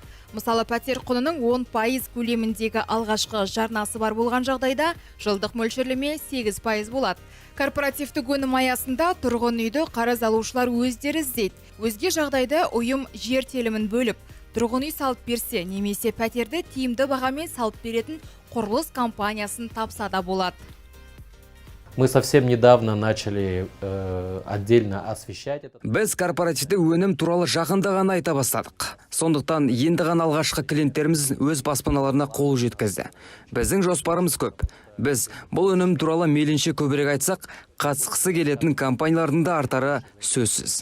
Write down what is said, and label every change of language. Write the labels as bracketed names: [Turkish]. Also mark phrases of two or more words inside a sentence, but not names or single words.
[Kazakh] Мысалы, пәтер құнының 10% көлеміндегі алғашқы жарнасы бар болған жағдайда жылдық мөлшерлеме 8% болады. Корпоративтік өнім аясында тұрғын үйді қарыз алушылар өздері іздейді. Өзге жағдайда ұйым жер телімін бөліп, тұрғын үй салып берсе, немесе пәтерді тиімді бағамен салып беретін құрылыс компаниясын тапса да болады. [Russian] Мы совсем недавно начали отдельно освещать это. [Kazakh] Біз корпоративтік өнім туралы жақында ғана айта бастадық. Сондықтан енді ғана алғашқы клиенттеріміз өз баспаналарына қол жеткізді. Біздің жоспарымыз көп. Біз бұл өнім туралы мейлінше көбірек айтсақ, қатысқысы келетін компаниялардың да артары сөзсіз.